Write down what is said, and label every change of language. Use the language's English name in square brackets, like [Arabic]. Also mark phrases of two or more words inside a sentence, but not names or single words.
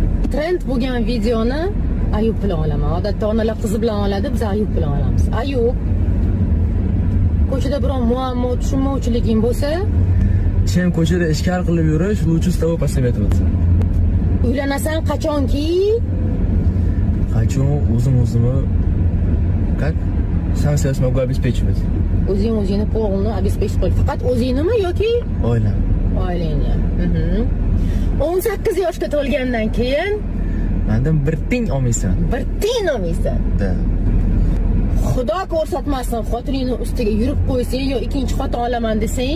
[Uzbek] trend bo'lgan videoni Ayub bilan olaman. Odatda onalar qizi bilan oladi, biz Ayub bilan olamiz. Ayub, ko'chada biror muammo, tushunmovchiliging bo'lsa, sen ko'chada ishkal qilib yurish, [Russian] lучше с тобой посоветоваться. [Uzbek] Uylanasan qachonki? [Russian] Хочу o'zimni как сам себя смогу обеспечивать. [Uzbek] O'zingni [Russian] полный обеспечить [Uzbek] qil. Faqat o'zingnimi yoki Oilam. oilangni? 18 yoshga to'lgandan keyin Mendan bir ting olmaysan. bir tiyin olmaysan. Da. Xudo ko'rsatmasin, xotiningni ustiga yurib qo'ysang yo ikkinchi xotin olaman desang,